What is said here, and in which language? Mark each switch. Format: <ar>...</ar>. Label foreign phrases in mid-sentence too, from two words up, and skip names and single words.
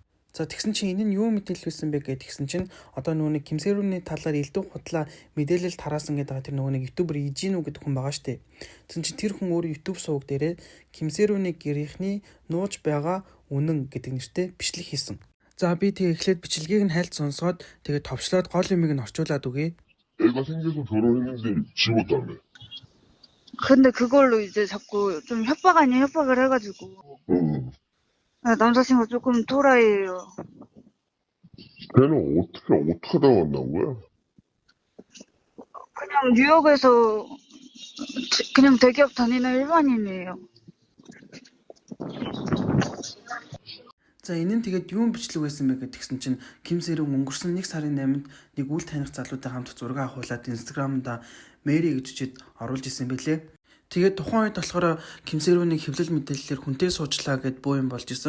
<mn>За тэгсэн чинь энэ нь юу мэдээлэл байсан бэ гэдгсэн чинь одоо нөгөө Ким Сэрүүний талаар элдв хутлаа мэдээлэл тараасан гэдэг тэр нөгөө ютубер Ижинүү гэдэг хүн байгаа штэ. Тэгсэн чинь тэр хүн өөр YouTube суваг дээрээ Ким Сэрүүний гэрийнхний нууж байгаа үнэн гэдэг нэртэй бичлэг хийсэн. За би тэгээ эхлээд бичлэгийг нь хайлт сонсоод тэгээ товчлоод гол юмыг нь орчуулад өгье.</mn> <ko>애가 생겨서 결혼했는데 지웠도 안 해. 근데 그걸로 이제 자꾸 좀 협박 아닌 협박을 해가지고 응. 남자친구가 조금 토라이예요. 걔는 어떻게 하다 만난 거야? 그냥 뉴욕에서 그냥 대기업 다니는 일반인이에요.</ko> <mn>За энэ нь тэгээд юун бичлэг байсан бэ гэдгсэн чинь Ким Сэрүүн өнгөрсөн 1 сарын 8-нд нэг үл таних залуутай хамт зураг авахуулаад Instagram-да Мэри гэж үчихэд оруулж исэн бэлээ. Тэгээд тухайн үед болохоор Ким Сэрүүний хэвлэл мэдээллээр хүнтэй суучлаа гэд боо юм болж исэн.</mn>